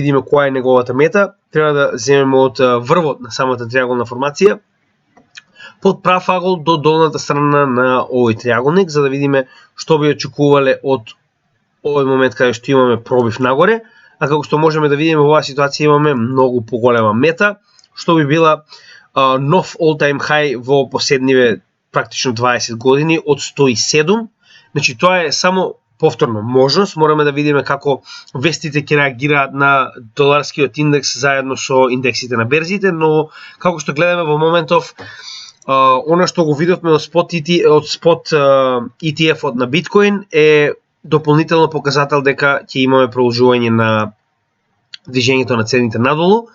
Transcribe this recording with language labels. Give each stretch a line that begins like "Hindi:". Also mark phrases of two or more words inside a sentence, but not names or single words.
Macedonian: видиме која е неговата мета, треба да земеме од врвот на самата триаголна формација под прав агол до долната страна на овој триаголник, за да видиме што би очекувале од овој момент каде што имаме пробив нагоре, а како што можеме да видиме во оваа ситуација имаме многу поголема мета, што би била нов
English: all-time high
Macedonian: во последниве практично 20 години од 107. Значи тоа е само повторно можност, мораме да видиме како вестите ќе реагираат на доларскиот индекс заедно со индексите на берзите, но како што гледаме во моментов, она што го видовме од спот ETF-от на биткоин е дополнително показател дека ќе имаме продолжување на движењето на цените надолу.